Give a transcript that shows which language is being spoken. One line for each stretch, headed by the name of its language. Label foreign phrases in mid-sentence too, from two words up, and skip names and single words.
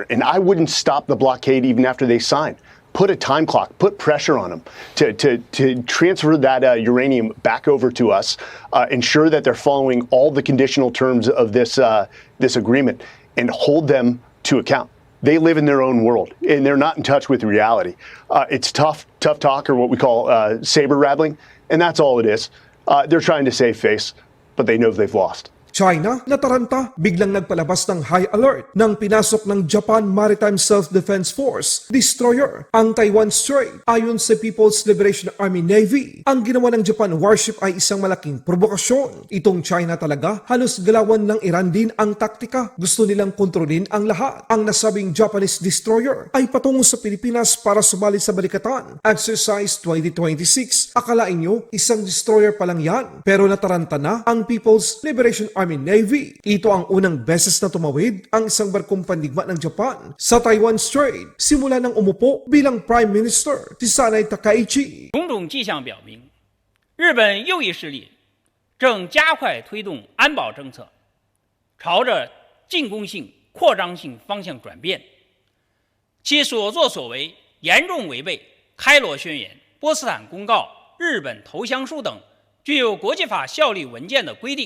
English: And I wouldn't stop the blockade even after they sign. Put a time clock, put pressure on them to transfer that uranium back over to us, ensure that they're following all the conditional terms of this agreement, and hold them to account. They live in their own world, and they're not in touch with reality. It's tough talk, or what we call saber rattling, and that's all it is. They're trying to save face, but they know they've lost.
Filipino: China, nataranta, biglang nagpalabas ng
English: high alert
Filipino: nang pinasok ng Japan Maritime Self-Defense Force destroyer ang Taiwan Strait. Ayon sa People's Liberation Army Navy, ang ginawa ng Japan warship ay isang malaking provokasyon. Itong China talaga, halos galawan ng Iran din ang taktika. Gusto nilang kontrolin ang lahat. Ang nasabing
English: Japanese destroyer
Filipino: ay patungo sa Pilipinas para sumali sa Balikatan Exercise 2026. Akalain nyo, isang destroyer pa lang yan. Pero nataranta na ang People's Liberation Army Navy. Ito ang unang beses na tumawid ang isang barkong pandigma ng Japan sa Taiwan Strait simula nang umupo bilang Prime Minister si Sanai Takaichi.
Chinese: 种种迹象表明，日本右翼势力正加快推动安保政策，朝着进攻性、扩张性方向转变。其所作所为严重违背《开罗宣言》、波茨坦公告、日本投降书等具有国际法效力文件的规定。